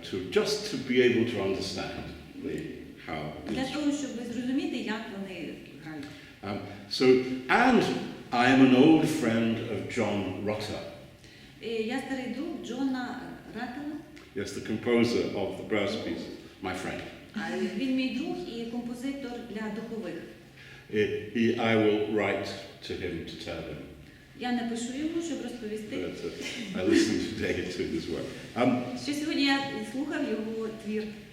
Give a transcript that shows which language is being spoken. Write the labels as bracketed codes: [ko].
[en] Just to be able to understand how. [uk] Для того, щоб зрозуміти, як вони грають. [en] And I am an old friend of John Rutter. [uk] Я старий друг Джона Раттела. [en] Yes, the composer of the brass piece, my friend. [uk] Він мій друг і композитор для духових. [en] I will write to him to tell him. [uk] Я напишу йому, щоб розповісти. [en] I listened today to his work. [uk] Що сьогодні я слухав його твір.